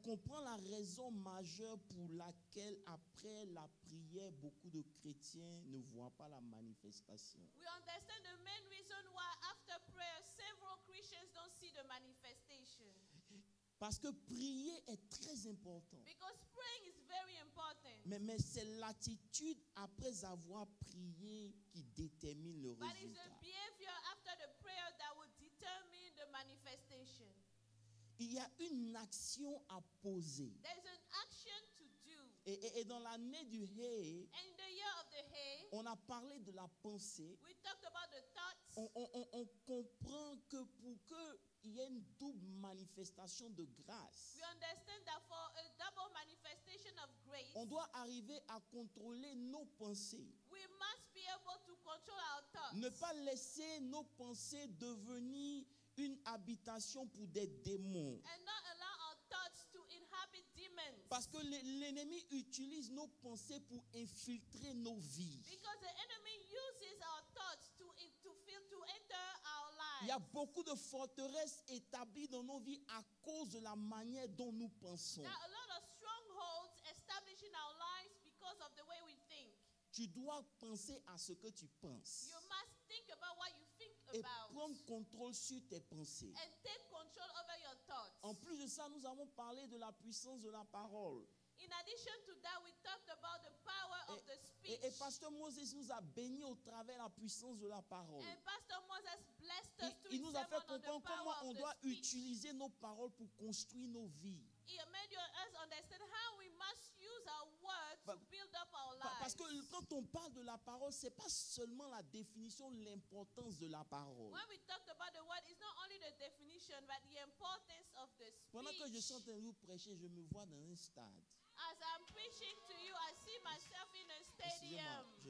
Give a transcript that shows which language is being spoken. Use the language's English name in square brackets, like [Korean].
[French] comprend la raison majeure pour laquelle, après la prière, beaucoup de chrétiens ne voient pas la manifestation. [English] we understand the main reason why after prayer, several Christians don't see the manifestation. [French] Parce que prier est très important. [English] Because praying is very important. [French] Mais c'est l'attitude après avoir prié qui détermine le [English] But it's [French] résultat. [English] the behavior after the prayer that will determine the manifestation. [French] Il y a une action à poser. [English] There's an action to do. [French] Et dans l'année du Hay, [English] And in the year of the hay, [French] on a parlé de la pensée. [English] we talked about the thoughts. [French] On comprend que pour qu'il y ait une double manifestation de grâce, [English] We understand that for a double manifestation of grace, [French] on doit arriver à contrôler nos pensées. [English] we must be able to control our thoughts. [French] Ne pas laisser nos pensées devenir une habitation pour des démons. [English] And not allow our thoughts to inhabit demons. [French] Parce que l'ennemi utilise nos pensées pour infiltrer nos vies. [English] Because the enemy uses our thoughts to enter our lives. [French] Il y a beaucoup de forteresses établies dans nos vies à cause de la manière dont nous pensons. [English] There are a lot of strongholds established in our lives because of the way we think. [French] Tu dois penser à ce que tu penses [English] You must think about what you think [French] et [English] about [French] prendre contrôle sur tes pensées. [English] and take control over your thoughts. [French] En plus de ça, nous avons parlé de la puissance de la parole. [English] In addition to that, we talked about the power of the speech. [French] Et Pasteur Moses nous a bénis au travers de la puissance de la parole. [English] And Pastor Moses blessed us to [French] Il nous a fait [English] on the [French] comprendre comment [English] power [French] on [English] of the [French] doit [English] speech. [French] utiliser nos paroles pour construire nos vies. [English] He made us understand how we must use our words to build up our lives. [French] Parce que quand on parle de la parole, ce n'est pas seulement la définition, l'importance de la parole. [English] When we talked about the word, it's not only the definition, but the importance of the speech. [French] Pendant que je suis en train de vous prêcher, je me vois dans un stade. [English] As I'm preaching to you, I see myself in a stadium.